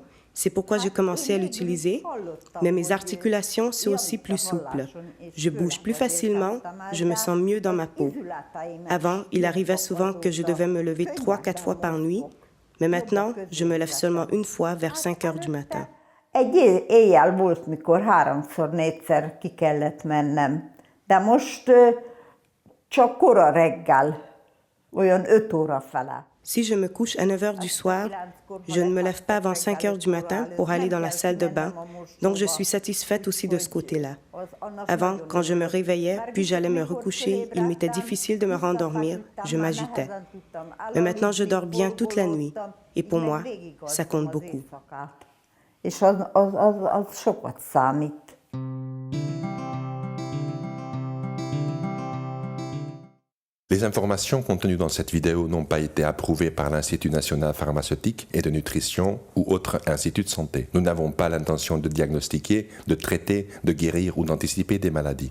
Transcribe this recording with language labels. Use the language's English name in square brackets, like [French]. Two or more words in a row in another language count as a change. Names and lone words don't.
[French] C'est pourquoi j'ai commencé à l'utiliser, mais mes articulations sont aussi plus souples. Je bouge plus facilement, je me sens mieux dans ma peau. Avant, il arrivait souvent que je devais me lever 3-4 fois par nuit, mais maintenant, je me lève seulement une fois vers 5 heures du matin. [Hungarian] Egy éjjel volt, mikor 3-4-szer ki kellett mennem, de most csak kora reggel, olyan 5 óra fele. [French] Si je me couche à 9 heures du soir, je ne me lève pas avant 5 heures du matin pour aller dans la salle de bain, donc je suis satisfaite aussi de ce côté-là. Avant, quand je me réveillais, puis j'allais me recoucher, il m'était difficile de me rendormir, je m'agitais. Mais maintenant, je dors bien toute la nuit, et pour moi, ça compte beaucoup. [Hungarian] És az sokat számít. [French] Les informations contenues dans cette vidéo n'ont pas été approuvées par l'Institut national pharmaceutique et de nutrition ou autre institut de santé. Nous n'avons pas l'intention de diagnostiquer, de traiter, de guérir ou d'anticiper des maladies.